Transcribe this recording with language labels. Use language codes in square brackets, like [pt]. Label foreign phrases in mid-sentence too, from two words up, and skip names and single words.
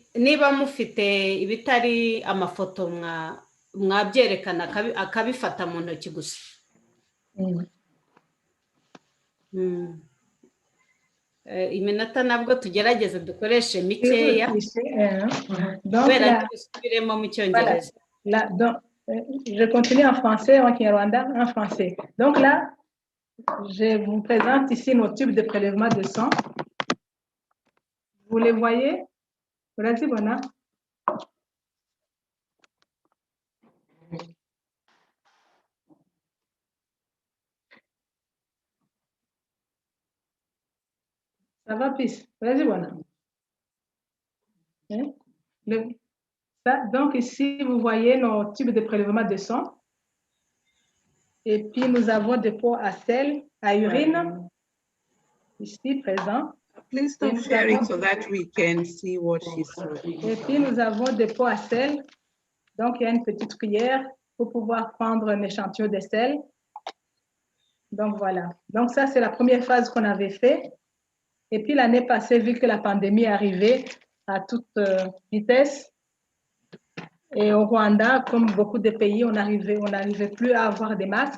[rw] Niba mufite ibitari amafoto mwabyerekana akabifata mu ntoki gusa. Iminota nabwo tugerageze dukoreshe mikeya kubera tubisubiremo mu cyongereza. [fr] Je continue en français, en Kinyarwanda, en français. Donc là, je vous présente ici nos tubes de prélèvement de sang. Vous les voyez? Urazibona? Ça va, Pis? Urazibona? Donc ici, vous voyez nos tubes de prélèvement de sang. Et puis, nous avons des pots à sel, à urine, ici présents. [en] Please stop sharing so that we can see what she's doing. [fr] Et puis, nous avons des pots à sel. Donc, il y a une petite cuillère pour pouvoir prendre un échantillon de sel. Donc, voilà. Donc, ça, c'est la première phase qu'on avait fait. Et puis, l'année passée, vu que la pandémie arrivait à toute vitesse, et au Rwanda, comme beaucoup de pays, on n'arrivait plus à avoir des masques.